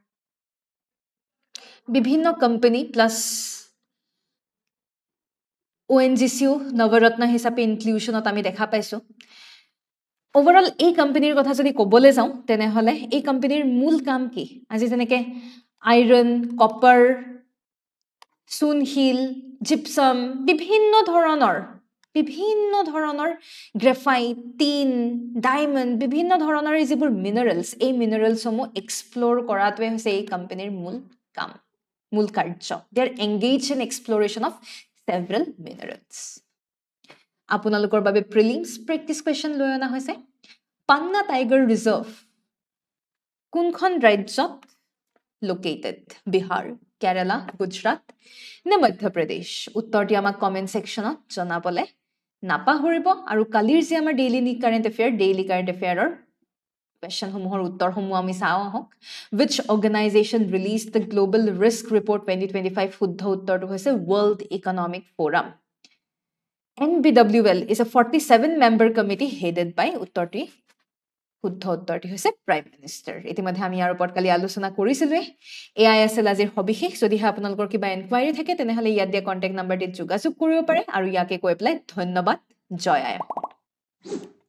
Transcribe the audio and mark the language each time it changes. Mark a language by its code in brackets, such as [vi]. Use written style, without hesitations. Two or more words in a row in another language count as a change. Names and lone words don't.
[as] বিভিন্ন কোম্পানী প্লাস ONGCও নৱৰত্ন হিচাপে ইনক্লুশনত আমি দেখা পাইছো ওভাৰঅল এই কোম্পানীৰ কথা যদি ক'বলৈ যাওঁ তেনেহলে এই কোম্পানীৰ মূল কাম কি আজি যেনেকৈ আইৰন কপাৰ সুনহিল জিপসাম বিভিন্ন ধৰণৰ গ্ৰাফাইট টিন ডায়মণ্ড বিভিন্ন ধৰণৰ যিবোৰ মিনাৰেলছ এই মিনাৰেলসমূহ এক্সপ্লোৰ কৰাটোৱে হৈছে এই কোম্পানীৰ মূল কাৰ্য [en] they are engaged in exploration of several minerals [as] আপোনালোকৰ বাবে [en] prelims practice question [as] লৈ অনা হৈছে পান্না টাইগাৰ ৰিজাৰ্ভ কোনখন ৰাজ্যত লোকেটেড বিহাৰ কেৰালা গুজৰাট নে মধ্যপ্ৰদেশ উত্তৰটি আমাক [en] comment section [as] জনাবলে নাপাহৰিব আৰু কালিৰ যে আমাৰ [en] daily current affairs [as] question সমূহৰ উত্তৰসমূহ আমি চাও আহক [en] which organization released the global risk report 2025 [as] শুদ্ধ উত্তৰটো হৈছে World Economic Forum [en] NBWL is a 47 member committee headed by [as] উত্তৰটি শুদ্ধ উত্তৰটি হৈছে [en] prime minister [as] ইতিমধ্যে আমি ইয়াৰ ওপৰত কালি আলোচনা কৰিছিলোঁৱেই এয়াই আছিল আজিৰ সবিশেষ যদিহে আপোনালোকৰ কিবা এনকুৱাৰী থাকে তেনেহ'লে ইয়াত দিয়া [en] contact number [as] যোগাযোগ কৰিব পাৰে আৰু ইয়াকে কৈ পেলাই ধন্যবাদ জয় আই অসম